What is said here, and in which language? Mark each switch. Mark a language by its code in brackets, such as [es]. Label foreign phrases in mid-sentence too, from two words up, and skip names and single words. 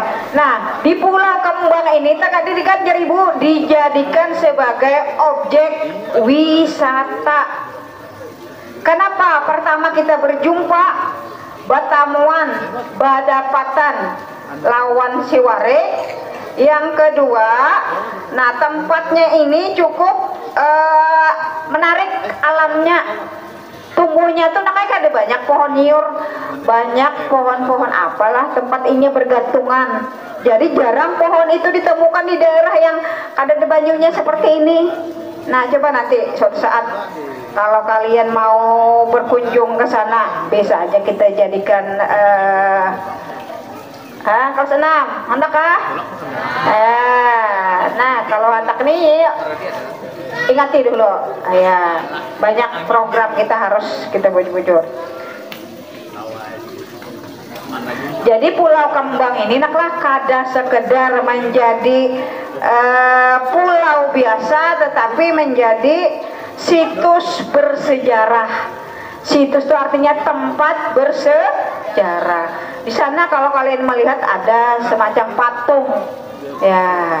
[id] Nah, di Pulau Kambang ini tadi kan ibu dijadikan sebagai objek wisata. Kenapa? Pertama kita berjumpa, [bjn] batamuan, badapatan lawan si warik. [id] Yang kedua, nah tempatnya ini cukup menarik alamnya. Tumbuhnya tuh namanya ada banyak pohon nyur, banyak pohon-pohon apalah, tempat ini bergantungan. Jadi jarang pohon itu ditemukan di daerah yang ada banyunya seperti ini. Nah, coba nanti suatu saat kalau kalian mau berkunjung ke sana, bisa aja kita jadikan kalau senang, hendak kah? Nah, kalau hendak nih ingati dulu. Ya, banyak program kita bujur-bujur. Jadi Pulau Kambang ini naklah kada sekedar menjadi pulau biasa, tetapi menjadi situs bersejarah. Situs itu artinya tempat bersejarah. Di sana kalau kalian melihat ada semacam patung, ya.